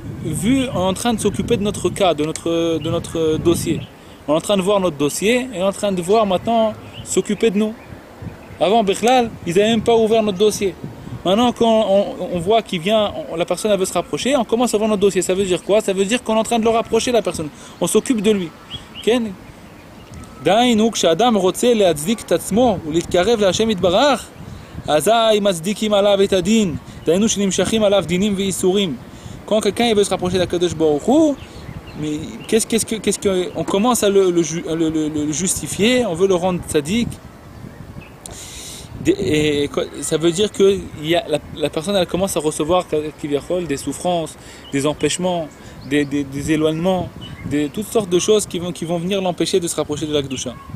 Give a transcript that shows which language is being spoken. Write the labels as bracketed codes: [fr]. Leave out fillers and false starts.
[fr] vu, on est en train de s'occuper de notre cas, de notre dossier. On est en train de voir notre dossier et on est en train de voir maintenant s'occuper de nous. Avant, Bichlal, ils n'avaient même pas ouvert notre dossier. Maintenant, quand on voit qu'il vient, la personne elle veut se rapprocher, on commence à voir notre dossier. Ça veut dire quoi? Ça veut dire qu'on est en train de le rapprocher, la personne. On s'occupe de lui. [he] דהיינו, כשאדם רוצה להצדיק את עצמו ולהתקרב להשם יתברך, אזי מצדיקים עליו את הדין. דהיינו שנמשכים עליו דינים ואיסורים. [fr] Quand quelqu'un il veut se rapprocher d'Akadosh Baruch Hu, mais on commence à le justifier, on veut le rendre tzaddik. Et ça veut dire que la personne elle commence à recevoir des souffrances, des empêchements, des éloignements, toutes sortes de choses qui vont venir l'empêcher de se rapprocher de la Kedusha.